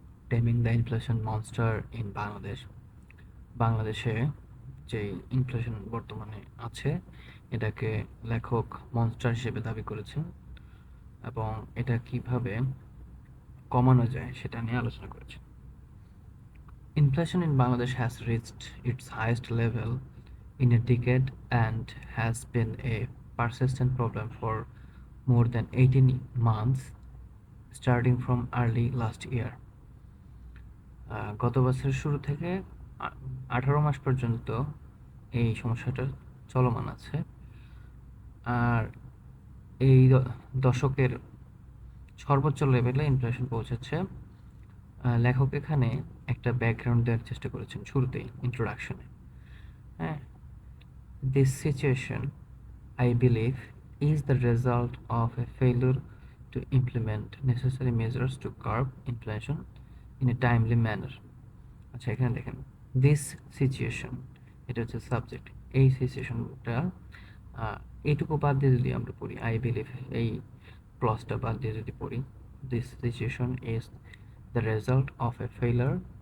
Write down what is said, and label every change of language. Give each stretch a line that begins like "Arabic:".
English: Taming the inflation monster in Bangladesh.
Bangla: বাংলাদেশে যে inflation বর্তমানে আছে এটাকে লেখক মনস্টার হিসেবে দাবি করেছেন এবং এটা কিভাবে কমানো যায় সেটা নিয়ে আলোচনা করেছেন।
English: Inflation in Bangladesh has reached its highest level in a decade and has been a persistent problem for more than 18 months, starting from early last year.
Bangla: গত বছরের শুরু থেকে 18 মাস পর্যন্ত এই সমস্যাটা চলমান আছে। আর এই দশকের সর্বোচ্চ লেভেলে ইনফ্লেশন পৌঁছেছে। লেখক এখানে একটা ব্যাকগ্রাউন্ড দেওয়ার চেষ্টা করেছেন শুরুতেই, ইন্ট্রোডাকশনে।
English: হ্যাঁ, this situation, I believe, is the result of a failure to implement necessary measures to curb inflation in a timely manner.
Bangla: আচ্ছা, এখানে দেখেন,
English: this situation,
Bangla: এটা হচ্ছে সাবজেক্ট। এই সিচুয়েশনটা এইটুকু বাদ দিয়ে যদি আমরা পড়ি,
English: I believe
Bangla: এই ক্লজটা বাদ দিয়ে যদি পড়ি,
English: This situation is the result of a failure.